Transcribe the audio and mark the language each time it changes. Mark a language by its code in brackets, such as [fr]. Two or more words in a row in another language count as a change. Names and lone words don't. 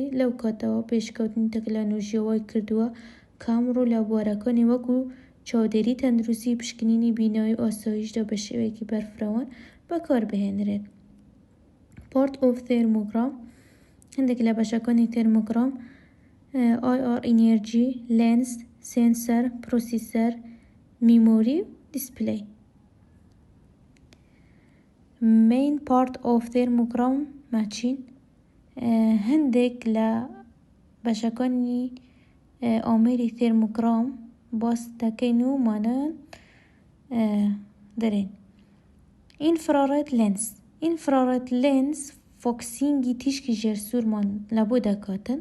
[ckb] لەو کاتەوە پێشکەوتنی تەکنۆلۆژیەوەی کردووە کە ئەمڕۆ لابۆرەکانی وەکو چاودێری تەندروستی پشکنینی بینایی و ئاسایشدا بە شێوەیەکی بەرفراوان بەکاربهێنرێت. [en] part of thermogram. [ckb] هەندێک لە بەشەکانی تێرمۆگرام [en] IR energy, [ckb] لێنس، سێنسەر، پرۆسیسەر، میمۆری و دیسپلەی. [en] main part of thermogram ماچین. [ckb] هەندێک لە بەشەکانی ئامێری تێرمۆگرام باس دەکەین و مانەوەن دەرێن. [en] infrared lens. infrared lens [ckb] فۆکسینگی تیشکی ژێرسوورمان لە بۆ دەکاتن.